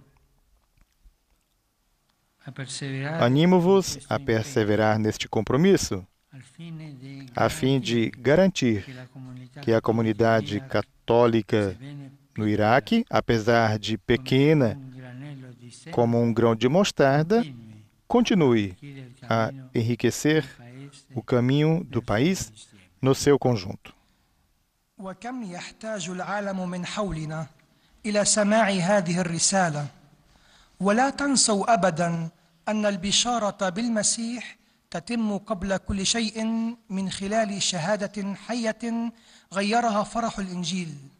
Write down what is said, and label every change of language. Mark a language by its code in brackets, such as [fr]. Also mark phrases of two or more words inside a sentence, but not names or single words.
[pt] Animo-vos a perseverar neste compromisso, a fim de garantir que a comunidade católica no Iraque, apesar de pequena como um grão de mostarda, continue a enriquecer o caminho do país no seu conjunto. [ar] وكم يحتاج العالم من حولنا إلى سماع هذه الرسالة ولا تنسوا أبدا أن البشارة بالمسيح تتم قبل كل شيء من خلال شهادة حية غيرها فرح الإنجيل.